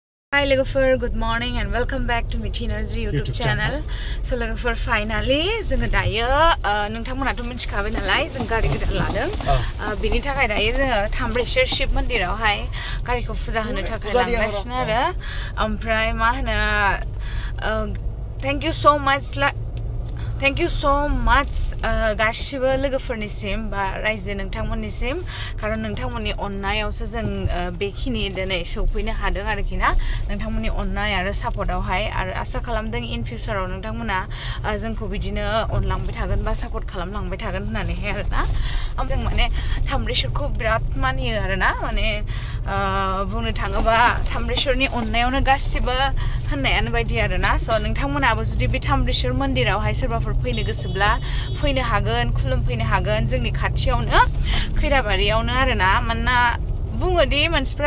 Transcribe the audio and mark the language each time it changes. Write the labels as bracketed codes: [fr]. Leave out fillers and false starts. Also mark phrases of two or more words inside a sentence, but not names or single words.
[en] Hi logofer, good morning and welcome back to Mithiner's YouTube channel. [brx] So logofer finally जोङो दायो नोंथांमोनाथ' मिथिखाबाय नालाय जों गारि गोदान लादों बिनि थाखाय दायो जोङो थाम्ब्रेश्वर शिव मन्दिरावहाय गारिखौ फुजा होनो थाखाय लांगासिनो आरो ओमफ्राय मा होनो [en] thank you so much [brx] गासिबो लोगोफोरनिसिम बा रायजो नोंथांमोननिसिम खारन नोंथांमोननि अननायावसो जों बेखिनि दिनै सौफैनो हादों आरोखि ना नोंथांमोननि अननाय आरो सापर्टआवहाय आरो आसा खालामदों इन फिउचाराव नोंथांमोना जोंखौ बिदिनो अनलांबाय थागोन बा सापर्ट खालामलांबाय थागोन होननानैहाय आरोना जों माने थाम्ब्रेश्वरखौ बिराद मानियो आरोना माने बुंनो थाङोबा थाम्ब्रेश्वरनि अननायावनो गासिबो होननायानो बायदि आरोना स' नोंथांमोनाबो जुदि बे थाम्ब्रेश्वर मन्दिरावहाय सोरबाफोर फैनो गोसोब्ला फैनो हागोन खुलुमफैनो हागोन जोंनि खाथियावनो खैराबारियावनो आरोना मानोना बुङोदि मानसिफ्रा